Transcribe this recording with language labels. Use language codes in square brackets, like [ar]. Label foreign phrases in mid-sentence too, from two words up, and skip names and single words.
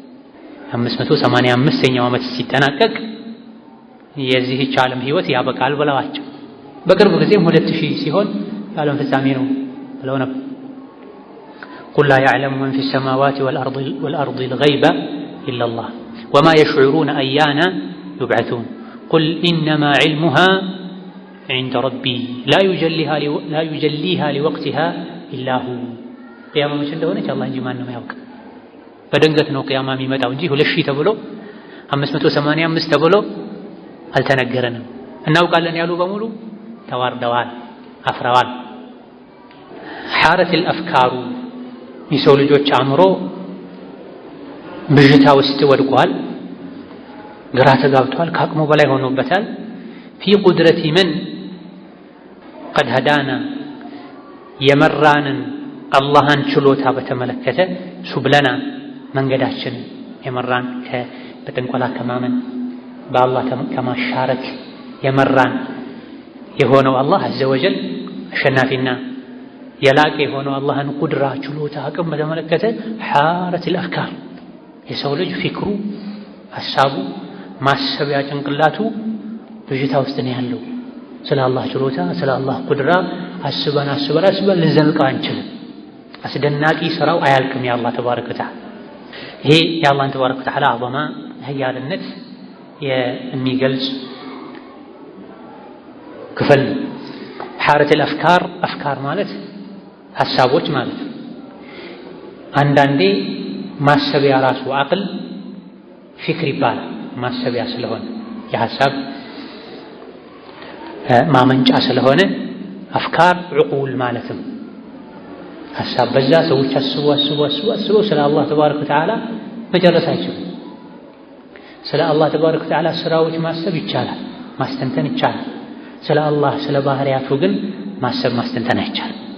[am] 585ኛው ዓመት ሲጠናቀቅ የዚህች ዓለም ህይወት ያበቃል ብለዋቸው፣ በቅርብ ጊዜም 2000 ሲሆን የዓለም ፍጻሜ ነው ብለው ነበር። [ar] قل لا يعلم من في السماوات والأرض الغيب إلا الله وما يشعرون أيانا يبعثون قل إنما علمها عند ربي لا يجليها لوقتها إلا هو قيامة مش [am] እንደሆነ الله እንጂ ማንም ያውቅ በድንገት ነው ቂያማ የሚመጣው እንጂ 2000 ተብሎ 585 ተብሎ አልተነገረንም። እናውቃለን ያሉ በሙሉ ተዋርደዋል፣ አፍረዋል። [ar] حارت الأفكار [am] የሰው ልጆች አእምሮ ብዥታ ውስጥ ወድቋል፣ ግራ ተጋብቷል፣ ከአቅሙ በላይ ሆኖበታል። [ar] في قدرة من قد هدانا [am] የመራንን አላህን ችሎታ በተመለከተ ሱብለና መንገዳችን የመራን በጥንቆላ ከማመን በአላህ ከማሻረክ የመራን የሆነው አላህ [ar] عز وجل [am] አሸናፊና የላቀ የሆነው አላህን ቁድራ ችሎታ አቅም በተመለከተ [ar] حارت الأفكار [am] የሰው ልጅ ፊክሩ ሐሳቡ ማሰቢያ ጭንቅላቱ ብዥታ ውስጥ ነው ያለው። ስለ አላህ ችሎታ ስለ አላህ ቁድራ አስበን ልንዘልቀው አንችልም። አስደናቂ ስራው አያልቅም የአላህ [ar] تبارك وتعالى። [am] ይሄ የአላህን [ar] تبارك وتعالى [am] አዘማ ኃያልነት የሚገልጽ ክፍል ነው። [ar] حارت الأفكار [am] አፍካር ማለት ሐሳቦች ማለት ነው። አንዳንዴ ማሰቢያ ራሱ [ar] عقل فكر [am] ይባላል። ማሰቢያ ስለሆነ የሐሳብ ማመንጫ ስለሆነ [ar] أفكار عقول [am] ማለትም ሐሳብ በዛ ሰዎች አስቡ ስለ አላህ [ar] تبارك وتعالى [am] መጨረስ አይችሉም። ስለ አላህ [ar] تبارك وتعالى [am] ስራዎች ማሰብ ይቻላል፣ ማስተንተን ይቻላል። ስለ አላህ ስለ ባህሪያቱ ግን ማሰብ ማስተንተን አይቻልም።